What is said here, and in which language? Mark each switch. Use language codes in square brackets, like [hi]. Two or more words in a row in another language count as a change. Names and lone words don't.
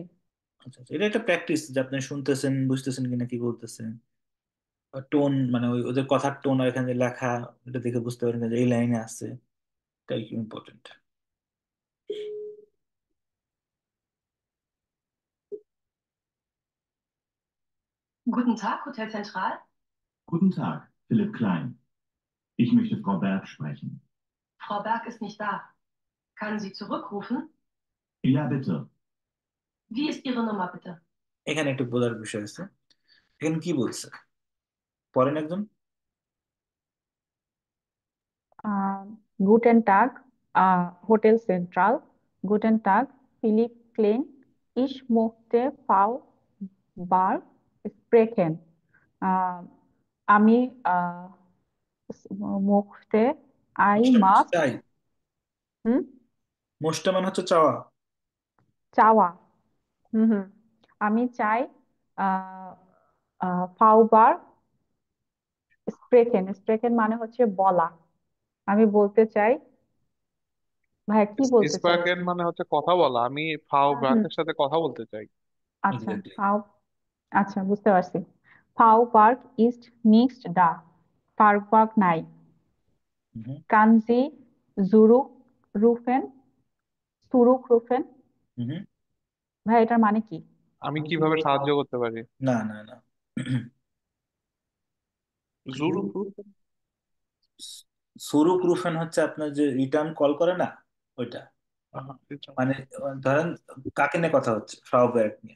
[bn] আচ্ছা আচ্ছা, এটা একটা প্র্যাকটিস যে আপনি শুনতেছেন, বুঝতেছেন কিনা, কি বলতেছেন। টোন মানে ওই ওদের কথার টোন আর এখানে যে লেখা, এটা দেখে বুঝতে পারেন যে এই লাইনে আছে, এটাই ইম্পর্টেন্ট। [de] Guten Tag, Hotel Zentral. Guten Tag, Philipp Klein. Ich möchte Frau Berg sprechen. Frau Berg ist nicht da. Kann sie zurückrufen? Ja, bitte. Wie ist Ihre Nummer bitte? [bn] এখানে একটু বোঝার বিষয় আছে। এখানে কি বলছে, পড়েন একজন। [de] Guten Tag, Hotel Central. Guten Tag, Philipp Klein. Ich möchte Frau Barr sprechen. [bn] আহ, আমি möchte, I মোষটা মানে হচ্ছে [en] must, [bn] চাই, হুম, মোষটা মানে হচ্ছে চাওয়া। চাওয়া, হুম হুম, আমি চাই আহ Frau Barr sprechen. Sprechen মানে হচ্ছে বলা, আমি বলতে চাই। ভাইয়া কি বলতে চাই? স্পোকেন মানে হচ্ছে কথা বলা, আমি ফাও হুম হুম, ব্রাকের সাথে কথা বলতে চাই। আচ্ছা এক্স্যাক্টলি। [de] Frau, [bn] আচ্ছা বুঝতে পারছি। [de] Frau Park ist nicht da. [bn] Park Park নাই। হুম [de] Kann Sie zurückrufen? Zurückrufen? [bn] হুম। ভাই এটার মানে কি? আমি কিভাবে সাহায্য করতে পারি? না না না, জুরুকু। সুরুক রুফেন হচ্ছে আপনার যে রিটার্ন কল করে না, ওইটা। আহা, এটা। মানে ধরেন কাকে নিয়ে কথা হচ্ছে, ফ্রাউ ব্যাগ নিয়ে।